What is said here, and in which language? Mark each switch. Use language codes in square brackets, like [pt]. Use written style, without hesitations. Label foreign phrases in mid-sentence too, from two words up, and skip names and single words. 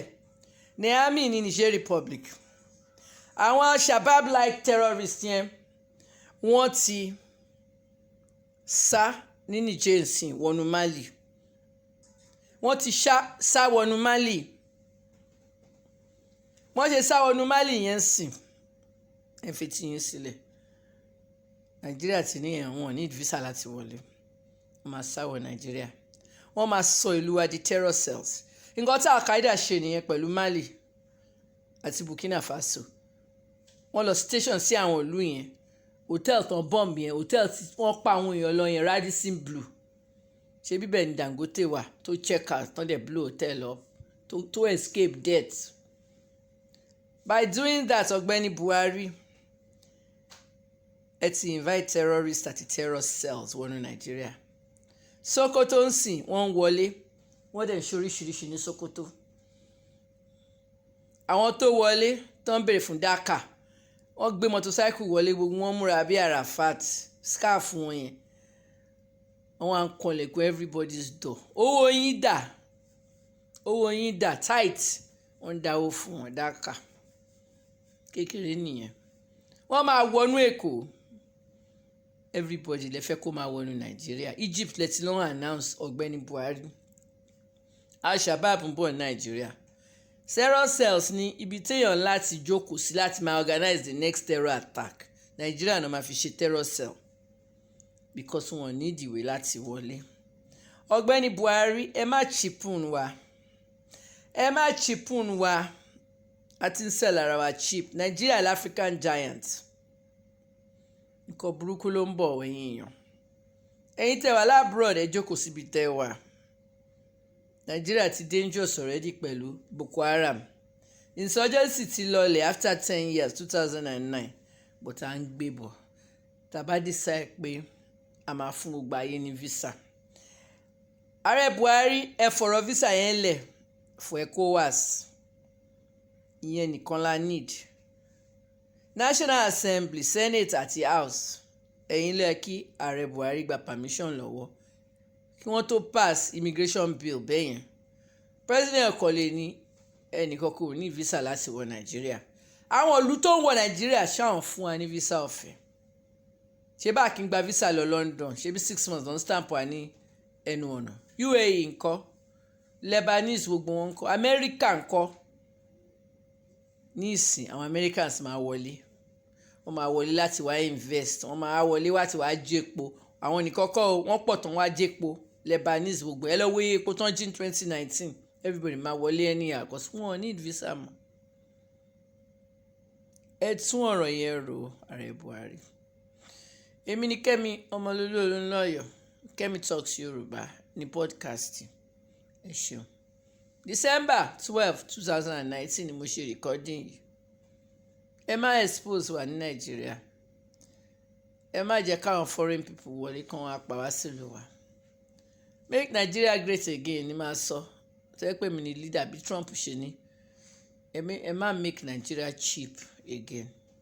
[yo] Niamey ní Niger Republic, àwọn [en] Shabab-like terrorists [yo] yẹn wọ́n ti sá ní Niger nsìn wọnú Mali, wọ́n ti sá wọnú Mali, wọ́n ṣe sá wọnú Mali yẹn sìn fetí yín sílẹ̀. Nàìjíríà ti ní ẹ̀wọ̀n ní visa láti wọlé, wọ́n máa sá wọ Nàìjíríà, wọ́n máa sọ ìlú wa di [en] terror cells. [yo] Nǹkan tí Al-Qaeda ṣe nìyẹn pẹ̀lú Mali àti Burkina Faso. Wọ́n lọ station sí àwọn ìlú yẹn, hòtẹ́ẹ̀lì tán bọ́ọ̀mù yẹn, hòtẹ́ẹ̀lì tí wọ́n pa àwọn èèyàn lọ yẹn, Radisson Blu. Ṣé bíbẹ̀ ni Dangote wà tó [en] check out [yo] tán dẹ̀ [en] blow hotel up to escape death. By doing that, [yo] ọ̀gbẹ́ni Buhari ẹ ti invite terrorists àti terror cells wọnú Nàìjíríà. Sokoto ń sìn wọ́n ń wọlé, wọ́n dẹ̀ ń ṣoríṣiríṣi ní Sokoto. Àwọn tó wọlé tó ń béèrè fún DACA, wọ́n gbé motorcycle wọlé, gbogbo wọn múra bí Arafat, scarf wọn yẹn, wọ́n á ń kanlẹ̀kùn [en] everybody's door. [yo] Owó yín dà tight, wọ́n ń dáwó fún wọn DACA kékeré nìyẹn. Wọ́n máa wọnú Èkó, everybody lè fẹ́ kó máa wọnú Nàìjíríà. Egypt lè ti lọ́wọ́ announce ọ̀gbẹ́ni Buhari Al-Shabab ń bọ̀ ní Nàìjíríà. [en] Terror cells [yo] ní ibi téèyàn láti jókòó sí láti máa [en] organize the next terror attack. [yo] Nàìjíríà náà máa fi ṣe [en] terror cell [yo] because wọn ní ìdìwé láti wọlé. ọ̀gbẹ́ni Buhari ẹ má chipun wa àti ń sell ara wa cheap. [en] Nigeria l'African giant. [yo] Nǹkan burúkú ló ń bọ̀ ẹ̀yin èèyàn. Ẹ̀yin tẹ́ wà lábroad ẹ jókòó síbi tẹ́ wà. Nigeria ti [en] dangerous already [yo] pẹ̀lú Boko Haram. Insurgency ti lọlẹ̀ [en] after 10 years [yo] 2009 but à ń gbé bọ̀. Tàbá decide pé a máa fún gbogbo ayé ní visa. Ààrẹ Buhari ẹ fọ̀rọ̀ visa yẹn lẹ̀ fún ECOWAS. Ìyẹn nìkan la need. National Assembly, Senate àti House ẹ̀yin ló yẹ kí ààrẹ Buhari gba permission lọ́wọ́ kí wọ́n tó [en] pass immigration bill [yo] bẹ́yẹn. President kò lè ní ẹnìkan kò ní visa láti wọ Nàìjíríà. Àwọn ìlú tó ń wọ Nàìjíríà ṣáwọn fún wa ní visa ọ̀fẹ́. Ṣé bá kí n gba visa lọ London, ṣé bí 6 months don stamp wa ní ẹnu ọ̀nà. UAE ńkọ́, Lebanese gbogbo wọn ńkọ́, America ńkọ́. Ní ìsìn àwọn Americans máa wọlé, wọ́n máa wọlé láti wá invest, wọ́n máa wọlé láti wá jẹ́po. Àwọn nìkan kọ́ wọ́n pọ̀ tán wá jẹ́po. Lebanese gbogbo ẹ lọ́wọ́ epo tán jí ní 2019, everybody máa wọlé anyhow because wọ́n need visa mọ́. Ẹ tún ọ̀rọ̀ yẹn rò ààrẹ Buhari. Èmi ni Kẹ́mi Ọmọlólú Olúnlọ́yọ̀, Kẹ́mi Talks Yorùbá ní podcast. Ẹ ṣeun. December 12, 2019 ni mo ṣe recording yìí. Ẹ má expose wa ní Nàìjíríà. Ẹ má jẹ́ káwọn [en] foreign people [yo] wọlé kán wá pa wá sílùú wa. [en] Make Nigeria great again [yo] ni máa sọ. Tẹ́ pé mi ni leader bí Trump ṣe ní. Ẹ má [en] make Nigeria cheap again.